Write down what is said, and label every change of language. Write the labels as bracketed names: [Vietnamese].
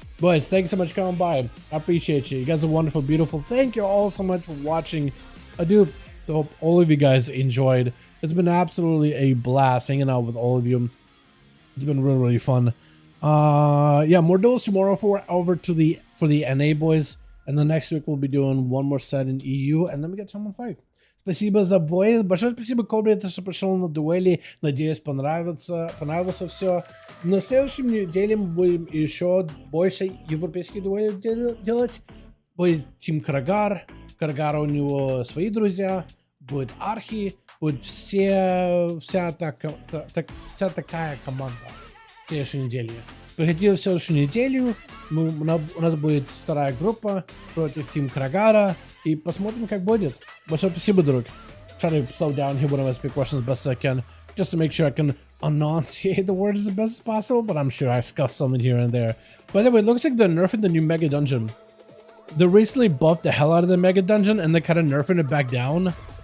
[English] Boys, thanks so much for coming by. I appreciate you. You guys are wonderful, beautiful. Thank you all so much for watching. I do Hope all of you guys enjoyed. It's been absolutely a blast hanging out with all of you. It's been really, really fun. Yeah, more duels tomorrow for the NA boys, and the next week we'll be doing one more set in EU, and then we get Shaman 5. [Russian] Спасибо за бой, большое спасибо, Кобре, что пришел на дуэли. Надеюсь, понравилось все. На следующей неделе мы будем еще больше европейских дуэлей делать. Будет Тим Крагар, Крагара у него свои друзья, будет Архи, будет вся такая команда в следующей неделе. Приходите в следующую неделю, у нас будет вторая группа против Тим Крагара, и посмотрим, как будет. Большое спасибо, друг. [English] Try to slow down here when I speak Russian as best as I can, just to make sure I can enunciate the words as best as possible, but I'm sure I scuffed something here and there. By the way, it looks like they're nerfing the new Mega Dungeon. They recently buffed the hell out of the Mega Dungeon, and they're kind of nerfing it back down.